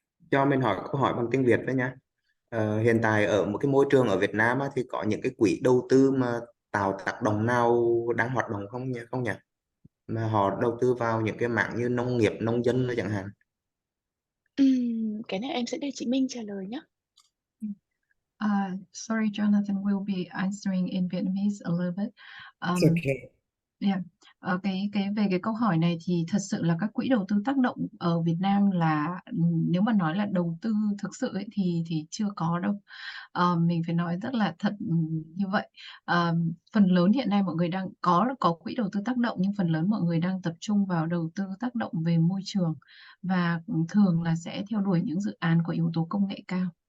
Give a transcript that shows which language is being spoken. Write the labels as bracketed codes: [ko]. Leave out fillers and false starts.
[vi] cho mình hỏi câu hỏi bằng tiếng Việt với nha. Hiện tại ở một cái môi trường ở Việt Nam á, thì có những cái quỹ đầu tư mà tạo tác động nào đang hoạt động không nhỉ? Mà họ đầu tư vào những cái mảng như nông nghiệp, nông dân chẳng hạn. Cái này em sẽ để chị Minh trả lời nhé. [en] Sorry, Jonathan, will be answering in Vietnamese a little bit. It's okay. Yeah. [vi] Cái về cái câu hỏi này thì thật sự là các quỹ đầu tư tác động ở Việt Nam là nếu mà nói là đầu tư thực sự ấy, thì chưa có đâu. Mình phải nói rất là thật như vậy. Phần lớn hiện nay mọi người đang có quỹ đầu tư tác động, nhưng phần lớn mọi người đang tập trung vào đầu tư tác động về môi trường, và thường là sẽ theo đuổi những dự án có yếu tố công nghệ cao.